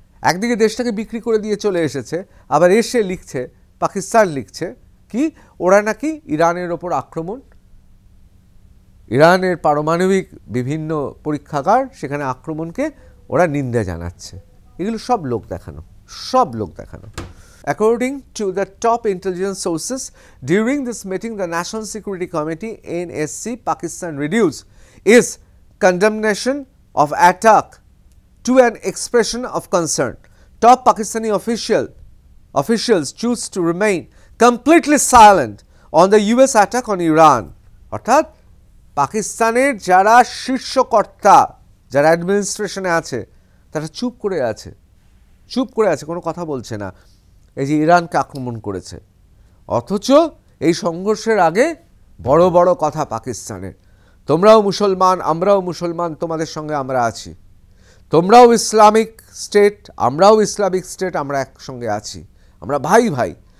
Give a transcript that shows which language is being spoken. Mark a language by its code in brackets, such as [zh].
[bn] একদিকে দেশটাকে বিক্রি করে দিয়ে চলে এসেছে, আবার এসে লিখছে, পাকিস্তান লিখছে কি ওরা নাকি ইরানের ওপর আক্রমণ, ইরানের পারমাণবিক বিভিন্ন পরীক্ষাগার, সেখানে আক্রমণকে ওরা নিন্দা জানাচ্ছে। এগুলো সব লোক দেখানো। [en] According to the top intelligence sources, during this meeting, the National Security Committee (NSC) Pakistan reduced its condemnation of attack to an expression of concern. Top Pakistani officials choose to remain completely silent on the US attack on Iran. [bn] অর্থাৎ পাকিস্তানের যারা শীর্ষকর্তা, যারা অ্যাডমিনিস্ট্রেশনে আছে, তারা চুপ করে আছে, কোনো কথা বলছে না। এই যে ইরানকে আক্রমণ করেছে, অথচ এই সংঘর্ষের আগে বড় বড় কথা পাকিস্তানের, তোমরাও মুসলমান, আমরাও মুসলমান, তোমাদের সঙ্গে আমরা আছি, তোমরাও ইসলামিক স্টেট, আমরাও ইসলামিক স্টেট, আমরা একসঙ্গে আছি, আমরা ভাই ভাই।